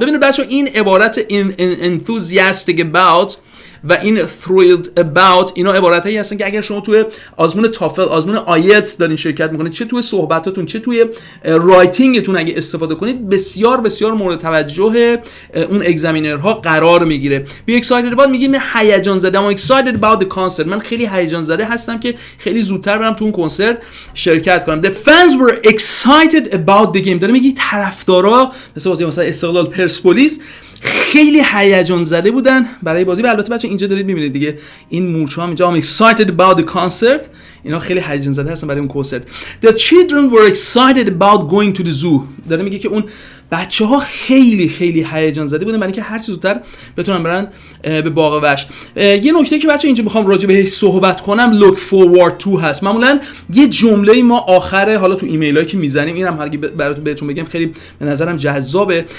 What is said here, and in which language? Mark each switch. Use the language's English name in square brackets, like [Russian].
[Persian] ببینید بچه این عبارت enthusiastic about و این thrilled about اینا عبارتایی هستن که اگر شما توی آزمون تافل، آزمون آیلتس دارین شرکت میکنید، چه توی صحبتاتون چه توی رایتینگتون اگه استفاده کنید بسیار بسیار مورد توجه اون اگزامینرها قرار میگیره. [English] be excited about [Persian] میگیم هیجان زده. [English] I'm excited about the concert. [Persian] من خیلی هیجان زده هستم که خیلی زودتر برم تو اون کنسرت شرکت کنم. [English] The fans were excited about the game. [Persian] داره میگه طرفدارا مثلا استقلال پرسپولیس خیلی هیجان زده بودن برای بازی. و البته بچه اینجا دارید میبینید دیگه این مورچه هم اینجا [English] I'm excited about the concert. [Persian] اینا خیلی هیجان زده هستن برای اون کنسرت. The children were excited about going to the zoo. داره میگه که اون بچه ها خیلی خیلی هیجان زده بودن برای اینکه هر چه زودتر بتونن برن به باغ وحش. یه نکته که بچه اینجا میخوام راجع بهش صحبت کنم look forward to هست. معمولا یه جمله ما آخره حالا تو ایمیلایی که میزنیم اینم هرگی براتون بهتون بگم خیلی به نظرم جذابه.